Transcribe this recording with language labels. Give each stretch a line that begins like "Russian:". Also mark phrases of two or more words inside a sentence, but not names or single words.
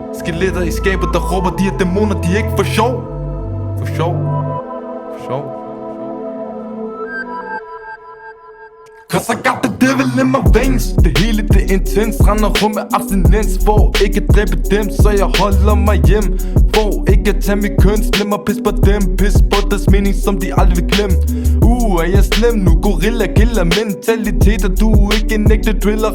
Danish: Skeletter i skabet, der råber, de er dæmoner, de er ikke for sjov. For sjov. For sjov.
English: Cause I got the devil in my veins.
Danish: Det hele det er intens. Render rum med abstinens. For ikke at dræbe dem, så jeg holder mig hjem. For ikke at tage mit køn. Slem og pis på dem. Pis på deres mening, som de aldrig vil glemme. Er jeg slem nu?
English: Gorilla killer
Danish: mentaliteter. Du er ikke en ægte driller.